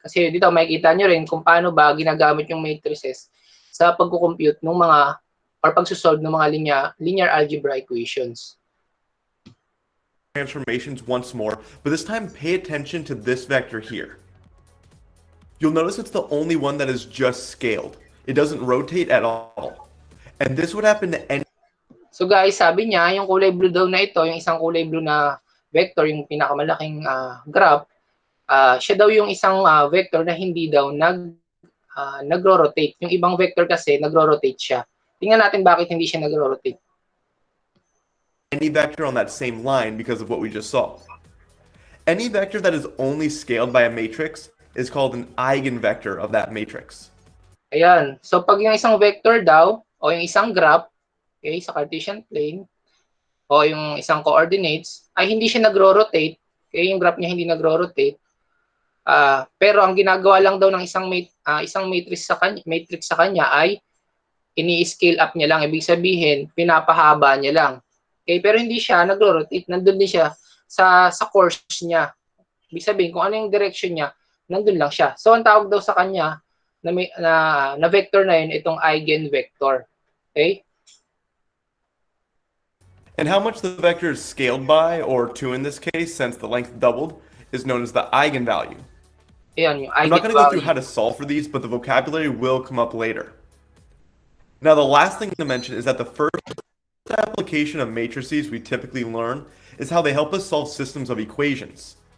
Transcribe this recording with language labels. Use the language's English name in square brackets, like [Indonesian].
[Filipino] Kasi dito makikita nyo rin kung paano ba ginagamit yung matrices sa pagkukompute ng mga or pagsusolve ng mga linear algebra equations. [English] Transformations once more, but this time pay attention to this vector here. You'll notice it's the only one that is just scaled. It doesn't rotate at all. And this would happen to any... [Filipino] So guys, sabi niya, yung kulay blue daw na ito, yung isang kulay blue na vector, yung pinakamalaking graph, siya daw yung isang vector na hindi daw nagro-rotate. Yung ibang vector kasi nagro-rotate siya. Tingnan natin bakit hindi siya nagro-rotate. [English] Any vector on that same line because of what we just saw. Any vector that is only scaled by a matrix is called an eigenvector of that matrix. [Filipino] Ayan. So pag yung isang vector daw, o yung isang graph, okay, sa Cartesian plane, o yung isang coordinates, ay hindi siya nagro-rotate. Okay, yung graph niya hindi nagro-rotate. Pero ang ginagawa lang daw ng isang matrix sa kanya ay ini-scale up niya lang. Ibig sabihin, pinapahaba niya lang. Okay, pero hindi siya nagro-rotate. Nandun din siya sa course niya. Ibig sabihin, kung ano yung direction niya, nandun lang siya. So, ang tawag daw sa kanya na vector na yun, itong eigenvector. Okay? [English] And how much the vector is scaled by, or 2 in this case, since the length doubled, is known as the eigenvalue. [Filipino] Ayan, yung [English] I'm not going to go through eigenvalue. how to solve for these, but the vocabulary will come up later. Now, the last thing to mention is that the first application of matrices we typically learn is how they help us solve systems of equations.